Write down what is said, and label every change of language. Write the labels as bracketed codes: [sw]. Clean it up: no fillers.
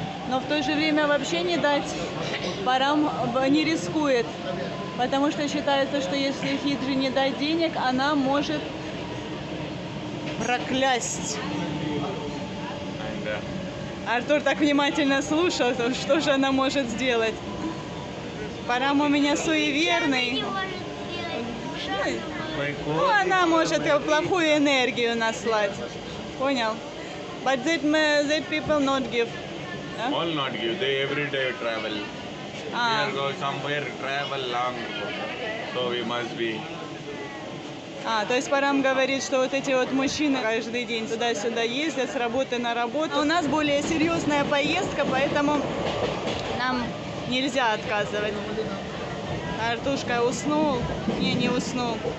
[ru] Но в то же время вообще не дать. Парам не рискует, потому что считается, что если хиджи не дать денег, она может проклясть. Артур так внимательно слушал, что же она может сделать. Парам у меня суеверный. Ну, она может плохую энергию наслать. Понял? [en] But that people not give. Huh? All not give. They every day travel. We are go somewhere travel long. So we must be. [ru] То есть Парам говорит, что вот эти вот мужчины каждый день туда-сюда ездят с работы на работу. У нас более серьезная поездка, поэтому нам нельзя отказывать. Артушка уснул? Не уснул.